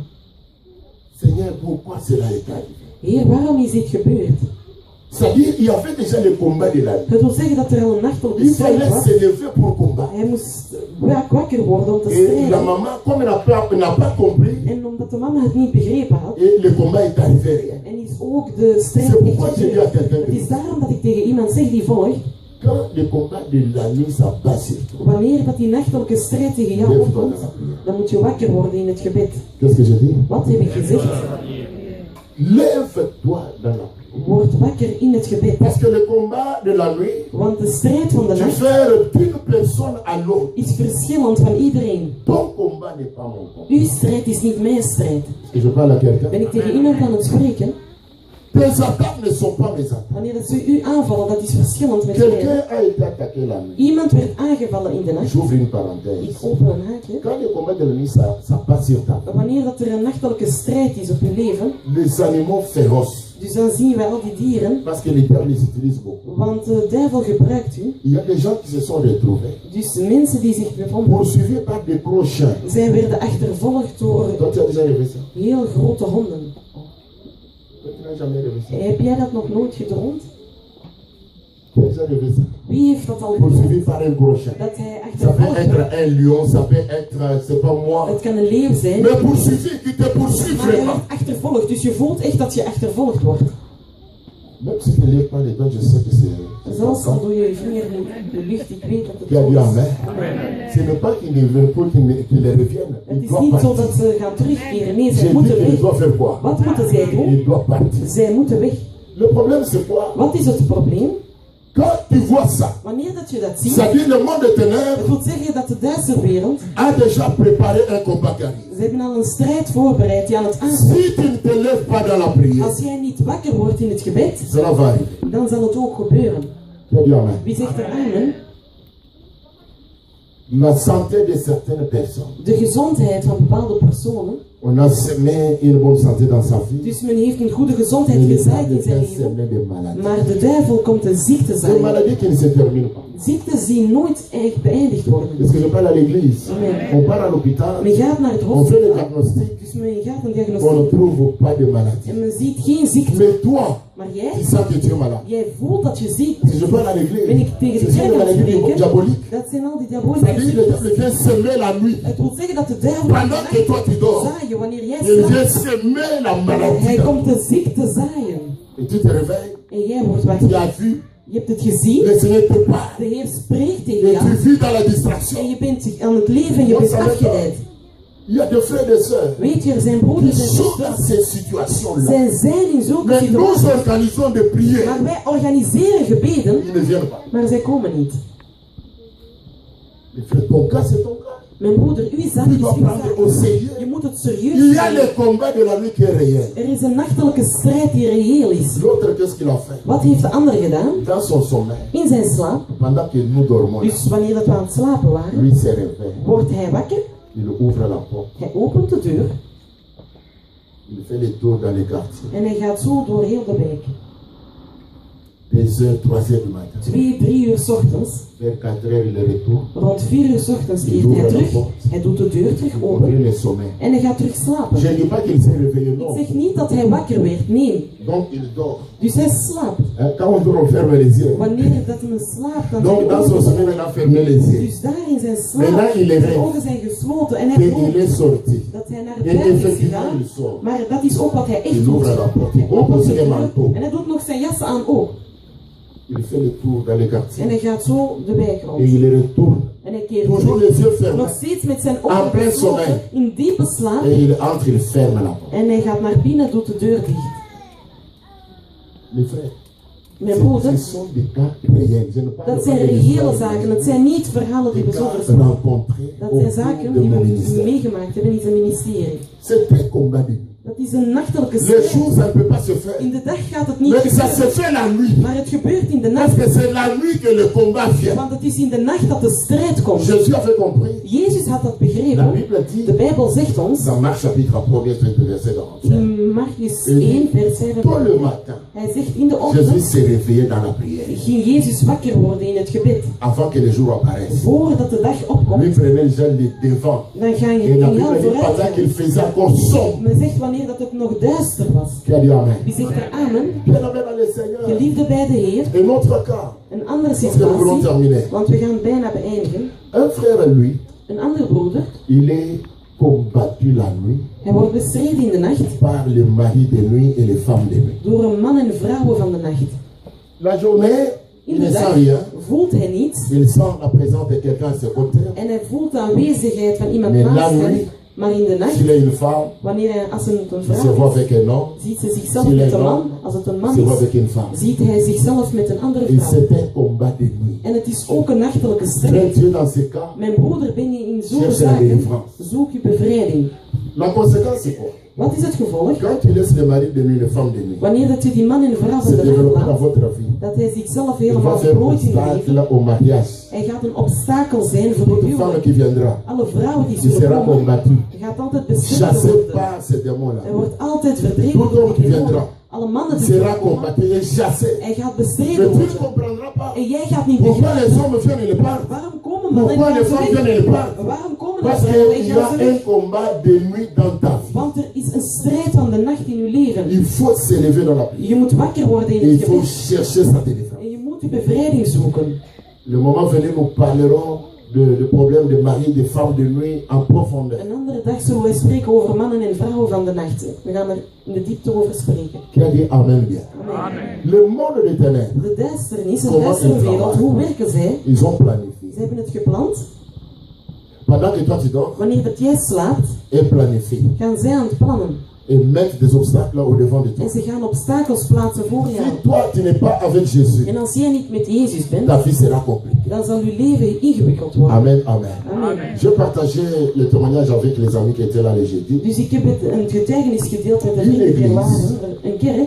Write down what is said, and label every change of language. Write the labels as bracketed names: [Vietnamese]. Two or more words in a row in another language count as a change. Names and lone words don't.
[French] Seigneur, pourquoi cela est arrivé? [Dutch] Heer, waarom is dit gebeurd? [French] C'est-à-dire, il y avait déjà le combat de la vie. [Dutch] Het wil zeggen dat er al een nachtelijke [French] Il [Dutch] strijd [French] fallait [Dutch] was. [French] se lever pour combattre. [Dutch] Hij moest wakker worden om te [French] Et la [Dutch] strijden. [French] maman, comme elle n'a pas compris, [Dutch] En omdat de mama het niet begrepen had, [French] et le combat est arrivé rien. [Dutch] en is ook de strijd [French] C'est [Dutch] echt [French] pourquoi je dis à [Dutch] gebeurd. [French] quelqu'un [Dutch] Het is [French] que [Dutch] daarom dat ik tegen iemand zeg die volgt, [French] quand le combat de la nuit s'abat sur toi, [Dutch] wanneer dat die nachtelijke strijd tegen jou [French] lève-toi [Dutch] opkomt, [French] dans la prière. [Dutch] dan moet je wakker worden in het gebed. [French] Qu'est-ce que je dis? [Dutch] Wat heb ik gezegd? [French] Lève-toi dans la prière. [Dutch] Word wakker in het gebed. [French] Parce que le combat de la nuit [Dutch] Want de strijd van de nacht [French] diffère d'une personne à l'autre. [Dutch] is verschillend van iedereen. [French] Ton combat n'est pas mon combat. [Dutch] Uw strijd is niet mijn strijd. [French] Est-ce que je parle à quelqu'un? [Dutch] Ben ik tegen iemand aan het spreken? [French] Tes attaques ne sont pas mes attaques. [Dutch] Wanneer dat ze u aanvallen, dat is verschillend met mij. [French] Quelqu'un a été attaqué la nuit. [Dutch] Iemand werd aangevallen in de nacht. [French] J'ouvre une [Dutch] Ik [French] parenthèse. [Dutch] open een haakje. [French] Quand le combat de la nuit ça passe sur ta vie, [Dutch] Wanneer dat er een nachtelijke strijd is op uw leven, [French] les animaux féroces, [Dutch] dus dan zien we al die dieren, [French] parce que les diables les utilisent beaucoup. [Dutch] want de duivel gebruikt u. [French] Il y a des gens qui se sont retrouvés, [Dutch] Dus mensen die zich bevonden, [French] poursuivis par des gros chiens. [Dutch] zij werden achtervolgd door [French] Toi, tu as déjà rêvé ça? [Dutch] heel grote honden. [French] Toi, tu n'as jamais rêvé ça? [Dutch] Heb jij dat nog nooit gedroomd? [French] Tu as déjà rêvé ça? [Dutch] Wie heeft dat al [French] Poursuivi [Dutch] gedroomd? [French] par un gros chien. [Dutch] Dat hij [French] Ça peut [Dutch] achtervolgd [French] être [Dutch] wordt. [French] un lion, ça peut être, c'est pas moi. [Dutch] Het kan een leeuw zijn, [French] Mais poursuivi, qui te poursuit [Dutch] maar hij [French] vraiment. [Dutch] wordt achtervolgd. Dus je voelt echt dat je achtervolgd wordt. [French] Même si tu ne lèves pas les doigts, je sais que c'est [Dutch] Zelfs al [French] ça. [Dutch] doe je je vinger in de lucht, ik weet dat het [French] Qui a [Dutch] zo [French] dit [Dutch] is. [French] Amen. Ce n'est pas qu'il ne veut pas qu'il revienne. [Dutch] Het [French] Il [Dutch] is [French] doit [Dutch] niet zo [French] partir. [Dutch] dat ze gaan terugkeren. Nee, [French] J'ai [Dutch] zij [French] dit [Dutch] moeten [French] qu'il [Dutch] weg. [French] doit faire quoi? [Dutch] Wat moeten zij doen? [French] Il doit partir. [Dutch] Zij moeten weg. [French] Le problème c'est quoi? [Dutch] Wat is het probleem? [French] Quand tu vois ça, [Dutch] Wanneer dat je dat ziet, [French] ça dit le monde de [Dutch] het [French] ténèbres [Dutch] wil zeggen dat de duistere wereld, [French] a déjà préparé un combat qui arrive. [Dutch] ze hebben al een strijd voorbereid die aan het aankomt. [French] Si tu ne te lèves pas dans la prière, [Dutch] Als jij niet wakker wordt in het gebed, [French] cela va arriver. [Dutch] dan zal het ook gebeuren. [French] Tu as dit Amen. [Dutch] Wie zegt er amen? [French] La santé de certaines personnes. [Dutch] De gezondheid van bepaalde personen. [French] On a semé une bonne santé dans sa vie. [Dutch] Dus men heeft een goede gezondheid [French] Mais le [Dutch] gezaaid [French] diable [Dutch] in zijn [French] est [Dutch] leven. [French] semé de maladies. [Dutch] Maar de duivel komt een ziekte [French] Des [Dutch] zaaien. [French] maladies qui ne se terminent pas. [Dutch] Ziektes die nooit echt beëindigd worden. [French] Est-ce que je parle à l'église? Amen. On part à l'hôpital, [Dutch] Men gaat naar het [French] on fait le [Dutch] hospitaal, [French] diagnostic, [Dutch] dus men gaat een [French] on ne [Dutch] diagnostiek [French] trouve pas de maladie. [Dutch] en men ziet geen ziekte. [French] Mais toi, [Dutch] Maar [French] tu [Dutch] jij, [French] sens que tu es malade. [Dutch] jij voelt dat je ziek [French] Si je parle à [Dutch] ben [French] l'église, [Dutch] ik tegen de [French] ce sont [Dutch] kerk [French] des [Dutch] aan het [French] maladies [Dutch] spreken. [French] diaboliques. [Dutch] Dat zijn al die [French] C'est-à-dire [Dutch] diabolische [French] le [Dutch] ziektes. [French] diable vient semer la nuit. [Dutch] Het wil zeggen dat de duivel [French] Pendant que toi tu dors, [Dutch] zaaien wanneer jij [French] il vient [Dutch] slaapt. [French] semer la maladie. [Dutch] Hij komt de ziekte zaaien. [French] Et tu te réveilles, [Dutch] En jij wordt [French] tu [Dutch] wakker. [French] as vu, [Dutch] Je hebt het gezien. [French] le Seigneur te parle. [Dutch] De Heer spreekt tegen [French] Et [Dutch] jou. [French] tu vis dans la distraction. [Dutch] En je bent aan het leven en je bent afgeleid. [French] Il y a des frères et des sœurs [Dutch] Weet je, er zijn [French] qui [Dutch] broeders en [French] sont dans [Dutch] zusters. [French] ces situations-là. [Dutch] Zij zijn in zulke [French] Mais nous [Dutch] situaties. [French] organisons des prières. [Dutch] Maar wij organiseren gebeden, [French] Ils ne viennent pas. [Dutch] maar zij komen niet. [French] Mais frère, ton cas, c'est ton cas. [Dutch] Mijn broeder, uw zaak [French] Tu [Dutch] is [French] dois [Dutch] uw [French] prendre au [Dutch] zaak. [French] sérieux. [Dutch] Je moet het [French] Il [Dutch] serieus [French] y a [Dutch] nemen. [French] le combat de la nuit qui est réel. [Dutch] Er is een nachtelijke strijd die reëel is. [French] L'autre, qu'est-ce qu'il a fait? [Dutch] Wat heeft de ander gedaan? [French] Dans son sommeil, [Dutch] In zijn slaap, [French] pendant que nous dormons, [Dutch] dus wanneer dat we aan het slapen waren, [French] lui se réveille. [Dutch] wordt hij wakker, [French] Il ouvre la porte. [Dutch] hij opent de deur [French] Il fait le tour dans les quartiers. [Dutch] en hij gaat zo door heel de wijk. [French] 2 heures, 3 heures du matin. [Dutch] 2, 3 uur 's ochtends, [French] Vers 4 heures, il retourne. [Dutch] rond 4 uur 's ochtends keert hij terug, hij doet de deur terug [French] Il [Dutch] open [French] continue le sommeil. [Dutch] en hij gaat terug slapen. [French] Je ne dis pas qu'il s'est réveillé, [Dutch] Ik [French] non. [Dutch] zeg niet dat hij wakker werd, nee. [French] Donc il dort. [Dutch] Dus hij slaapt. [French] Hein, quand on dort, on ferme les yeux. [Dutch] Wanneer dat men slaapt, dan [French] Donc dans son sommeil, il a fermé les yeux. [Dutch] dus daar in zijn [French] Maintenant, il est [Dutch] slaap, zijn [French] rêve. [Dutch] ogen zijn gesloten en [French] Et [Dutch] hij [French] il [Dutch] droomt [French] est sorti. [Dutch] dat hij naar [French] Et [Dutch] buiten is [French] effectivement, [Dutch] gegaan. [French] il sort. [Dutch] Maar dat is ook wat hij echt [French] Il [Dutch] doet. [French] ouvre la porte. Il [Dutch] Hij opent [French] ouvre [Dutch] de [French] ses [Dutch] deur [French] manteaux. [Dutch] en hij doet nog zijn jas aan ook. [French] Il fait le tour dans les [Dutch] En [French] quartiers. [Dutch] hij gaat zo de wijk [French] Et [Dutch] rond. [French] il retourne. [Dutch] En hij keert [French] Toujours [Dutch] terug. [French] les yeux [Dutch] Nog [French] fermés. [Dutch] steeds met zijn [French] En [Dutch] ogen [French] plein [Dutch] gesloten, [French] sommeil. [Dutch] in diepe slaap. [French] Et il entre, il ferme la porte. [Dutch] En hij gaat naar binnen, doet de deur dicht. [French] Mes frères, [Dutch] Mijn broeder, [French] ce sont des cas réels. Je ne parle [Dutch] dat [French] pas [Dutch] zijn [French] des [Dutch] reële [French] histoires, [Dutch] zaken. Het zijn niet verhalen die we [French] des [Dutch] zo [French] cas [Dutch] verstaan. [French] rencontrés [Dutch] Dat [French] au [Dutch] zijn [French] cours [Dutch] zaken [French] de [Dutch] die [French] mon [Dutch] we [French] ministère. [Dutch] meegemaakt hebben in zijn ministerie. [French] C'est un combat de nuit. [Dutch] Dat is een nachtelijke [French] Les [Dutch] strijd. [French] jours, ça ne peut pas se faire. [Dutch] In de dag gaat het niet [French] Mais ça se [Dutch] gebeuren. [French] fait la nuit. [Dutch] Maar het gebeurt in de [French] Parce [Dutch] nacht. [French] que c'est la nuit que le combat vient. [Dutch] Want het is in de nacht dat de strijd komt. [French] Jésus avait compris. [Dutch] Jezus had dat [French] La [Dutch] begrepen. [French] Bible dit, [Dutch] De Bijbel zegt ons, [French] dans Marc chapitre 1, verset 45. [Dutch] in Marcus 1 vers [French] Tôt [Dutch] 47, [French] le matin, [Dutch] hij zegt in de [French] Jésus [Dutch] ochtend [French] s'est réveillé dans la prière. [Dutch] ging Jezus wakker worden in het gebed. [French] Avant que le jour apparaisse. [Dutch] Voordat de dag [French] Lui [Dutch] opkomt, [French] prenait déjà les devants. [Dutch] dan ga je [French] Et la [Dutch] in jou [French] Bible dit, pendant [Dutch] vooruit. [French] qu'il faisait encore sombre. [Dutch] Men zegt wanneer dat het nog duister was. [French] Qui a dit Amen? [Dutch] Wie zegt er amen? [French] Bien-aimé dans le Seigneur. [Dutch] Geliefde bij de Heer. [French] Un autre cas. [Dutch] Een andere [French] Parce que nous voulons [Dutch] situatie, [French] terminer. [Dutch] want we gaan bijna beëindigen. [French] Un frère, lui, [Dutch] Een andere broeder, [French] il est combattu la nuit [Dutch] hij wordt bestreden in de nacht [French] par le mari de nuit et les femmes de nuit. [Dutch] door een man en vrouwen van de nacht. [French] La journée, [Dutch] In [French] il [Dutch] de [French] ne sent [Dutch] dag [French] rien. [Dutch] voelt hij niets [French] Il sent la présence de quelqu'un à ses côtés. [Dutch] en hij voelt de aanwezigheid van iemand [French] Mais [Dutch] naast [French] la [Dutch] hem. [French] nuit, [Dutch] Maar in de nacht, [French] s'il est une femme, [Dutch] wanneer hij als een [French] il se [Dutch] vrouw [French] voit [Dutch] is, [French] avec un homme. [Dutch] ziet ze zichzelf [French] S'il [Dutch] met [French] est [Dutch] een [French] un [Dutch] man. [French] homme, [Dutch] Als het een [French] il [Dutch] man [French] se voit [Dutch] is, [French] avec une femme. [Dutch] ziet hij zichzelf met een andere [French] Et [Dutch] vrouw. [French] c'est un combat de nuit. [Dutch] En het is ook een nachtelijke [French] Frère, [Dutch] strijd. [French] tu es dans ces cas. [Dutch] Mijn broeder, ben je in zo'n [French] Cherche la [Dutch] zaken, [French] délivrance. [Dutch] zoek je bevrijding. [French] La conséquence, c'est quoi? [Dutch] Wat is het gevolg? [French] Quand tu laisses le mari de nuit, les femmes de nuit, [Dutch] Wanneer dat je die man en vrouw van [French] se [Dutch] de nacht [French] développer dans [Dutch] laat, [French] votre vie. [Dutch] dat hij zichzelf [French] Il va [Dutch] helemaal [French] faire [Dutch] verplooit in het leven. [French] obstacle au mariage. [Dutch] Hij gaat een obstakel zijn voor [French] Toute [Dutch] de [French] femme [Dutch] huwelijk. [French] qui viendra, [Dutch] Alle vrouwen die [French] il [Dutch] zullen [French] sera [Dutch] komen, [French] combattu, [Dutch] hij gaat altijd bestreden [French] chassé [Dutch] worden. [French] par ces démons-là. [Dutch] Hij wordt altijd verdreven [French] Tout [Dutch] door [French] homme [Dutch] die [French] qui viendra, [Dutch] demonen. Alle mannen [French] il [Dutch] die [French] sera [Dutch] zullen komen, [French] combattu et chassé. [Dutch] hij gaat [French] Mais [Dutch] bestreden [French] tu ne [Dutch] worden. [French] comprendras pas [Dutch] En jij gaat niet [French] pourquoi [Dutch] begrijpen. [French] les hommes viennent et le parlent. [Dutch] Waarom komen mannen [French] Pourquoi [Dutch] en [French] les [Dutch] vrouwen [French] femmes viennent et le [Dutch] weg? [French] parlent. [Dutch] Waarom komen de [French] Parce [Dutch] vrouwen en [French] qu'il y [Dutch] gaan [French] a [Dutch] ze [French] un [Dutch] weg? [French] combat de nuit dans ta vie. [Dutch] Want er is een strijd van de nacht in uw leven. [French] Il faut s'élever dans la prière. [Dutch] Je moet wakker worden in [French] Et il [Dutch] het [French] faut [Dutch] gebed. [French] chercher sa délivrance. [Dutch] En je moet je bevrijding zoeken. [French] Le moment venu, nous parlerons de problèmes de mari, de femmes de nuit en profondeur. [Dutch] Een andere dag zullen wij spreken over mannen en vrouwen van de nacht. We gaan er in de diepte over spreken. [French] Qui a dit Amen bien? Amen. Le monde des ténèbres, [Dutch] De duisternis, een [French] Comment [Dutch] duistere [French] ils [Dutch] wereld, [French] travaillent. [Dutch] hoe werken zij? [French] ils ont planifié. [Dutch] Ze hebben het gepland. [French] Pendant que toi tu dors, [Dutch] Wanneer dat jij slaapt, [French] et planifié. [Dutch] gaan zij aan het plannen. [French] Et mettre des obstacles au devant de toi. [Dutch] En ze gaan obstakels plaatsen voor jou. [French] Si toi tu n'es pas avec Jésus, [Dutch] En als jij niet met Jezus bent, [French] ta vie sera compliquée. [Dutch] dan zal je leven ingewikkeld worden. [French] Amen, amen. [Dutch] Amen. [French] Je partageais le témoignage avec les amis qui étaient là le jeudi, [Dutch] Dus ik heb een getuigenis gedeeld met de [French] Une [Dutch] vrienden die er [French] église. [Dutch] waren. Een kerk